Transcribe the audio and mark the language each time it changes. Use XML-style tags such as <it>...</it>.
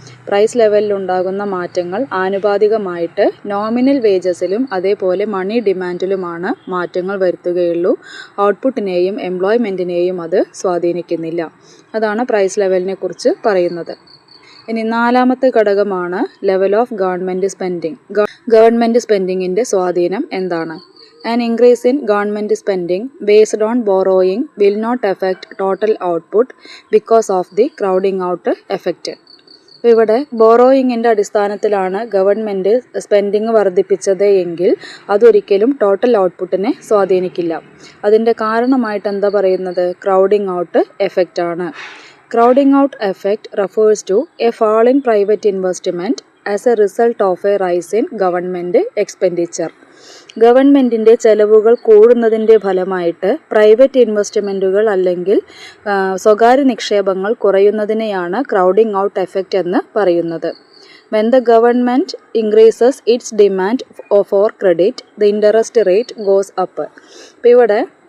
<ml>Price ലെവലിൽ ഉണ്ടാകുന്ന മാറ്റങ്ങൾ ആനുപാതികമായിട്ട് നോമിനൽ വേജസിലും അതേപോലെ മണി ഡിമാൻഡിലുമാണ് മാറ്റങ്ങൾ വരുത്തുകയുള്ളൂ, ഔട്ട്പുട്ടിനെയും എംപ്ലോയ്മെൻറ്റിനെയും അത് സ്വാധീനിക്കുന്നില്ല. അതാണ് പ്രൈസ് ലെവലിനെ കുറിച്ച് പറയുന്നത്. ഇനി നാലാമത്തെ ഘടകമാണ് level of government spending. Government സ്പെൻഡിങ്ങിൻ്റെ സ്വാധീനം എന്താണ്?</ml> <en>An increase in government spending based on borrowing will not affect total output because of the crowding out effect.</en> <ml>ഇവിടെ ബോറോയിങ്ങിൻ്റെ അടിസ്ഥാനത്തിലാണ് ഗവൺമെൻറ് സ്പെൻഡിങ് വർദ്ധിപ്പിച്ചത് എങ്കിൽ അതൊരിക്കലും ടോട്ടൽ ഔട്ട്പുട്ടിനെ സ്വാധീനിക്കില്ല. അതിൻ്റെ കാരണമായിട്ട് എന്താ പറയുന്നത്? ക്രൗഡിംഗ് ഔട്ട് എഫക്റ്റ് ആണ്.</ml> <en>Crowding out effect refers to a fall in private investment as a result of a rise in government expenditure.</en> <ml>ഗവൺമെൻറ്റിൻ്റെ ചെലവുകൾ കൂടുന്നതിൻ്റെ ഫലമായിട്ട് പ്രൈവറ്റ് ഇൻവെസ്റ്റ്മെൻറ്റുകൾ അല്ലെങ്കിൽ സ്വകാര്യ നിക്ഷേപങ്ങൾ കുറയുന്നതിനെയാണ് ക്രൗഡിംഗ് ഔട്ട് എഫക്റ്റ് എന്ന് പറയുന്നത്.</ml> <en>When the government increases its demand for credit, the interest rate goes up.</en> <ml>ഇപ്പോൾ ഇവിടെ</ml>